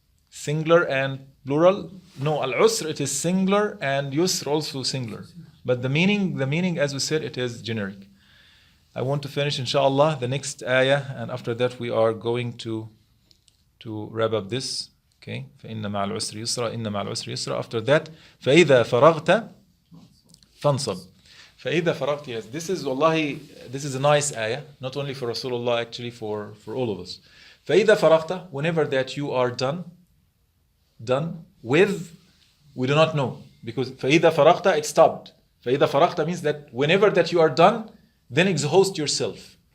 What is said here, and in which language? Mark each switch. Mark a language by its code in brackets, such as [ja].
[en] Singular and plural? No, al-usr it is singular and yusr also singular. But the meaning as we said, it is generic. I want to finish inshallah the next ayah, and after that we are going to wrap up this. [ar] Okay, فإن مع العسر يسرا إن مع العسر يسرا. [en] After that, [ar] فإذا فرغت فانصب. فإذا فرغت, [en] yes, this is wallahi, this is a nice ayah, not only for Rasulullah, actually for all of us. [ar] فإذا فرغت, [en] whenever that you are done with, we do not know, because فإذا فرغت, it stopped. [ar] فإذا فرغت [en] means that whenever that you are done, then exhaust yourself.